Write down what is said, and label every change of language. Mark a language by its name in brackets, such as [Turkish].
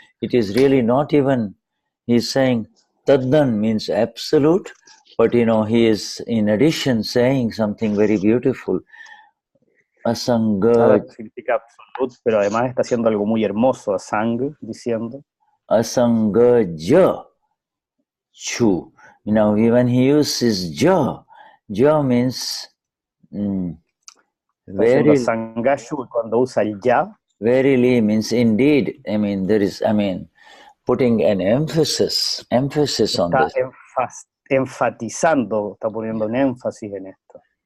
[English] It is really not even, he's saying taddan means absolute, but he is in addition saying something very beautiful. [Gujarati] Asangaj. [Spanish] Significa absoluto, pero además está haciendo algo muy hermoso, asang, diciendo. [Gujarati] Asangaja chhu. [English] When he uses ja means verily. [Spanish] Asangashu, cuando usa el ya. [English] Verily means indeed. There is, putting an emphasis on this. [Spanish] Enfatizando, está poniendo un énfasis en esto.